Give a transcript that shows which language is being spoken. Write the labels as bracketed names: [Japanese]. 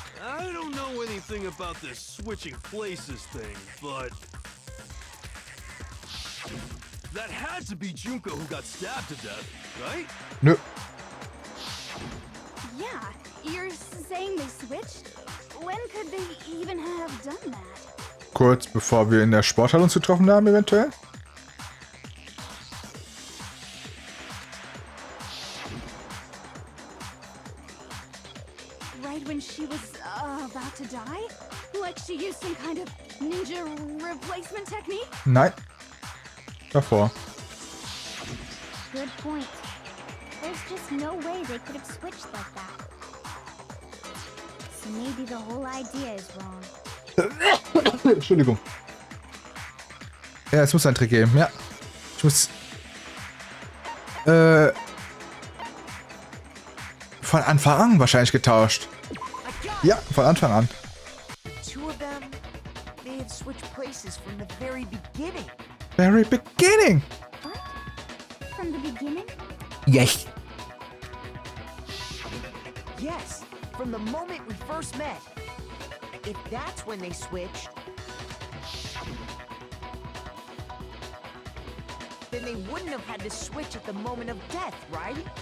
[English] I don't know anything about this switching places thing, but... that had to be Junko who got stabbed to death, right? [German] Nö. [English] Yeah, you're saying they switched? When could they even have done that? [German] Kurz bevor wir in der Sporthalle uns getroffen haben, eventuell. [English] Right when she was about to die? Like she used some kind of ninja replacement technique? [German] Nein. Davor. [English] Good point. There's just no way they could have switched like that. So maybe the whole idea is wrong. [German] Entschuldigung. Ja, es muss einen Trick geben, ja. Ich muss... von Anfang an wahrscheinlich getauscht. Ja, von Anfang an. [English] Two of them, they had switched places from the very beginning. Very beginning. What? From the beginning? Yes. Yes, from the moment we first met. If that's when they switched, then they wouldn't have had to switch at the moment of death, right?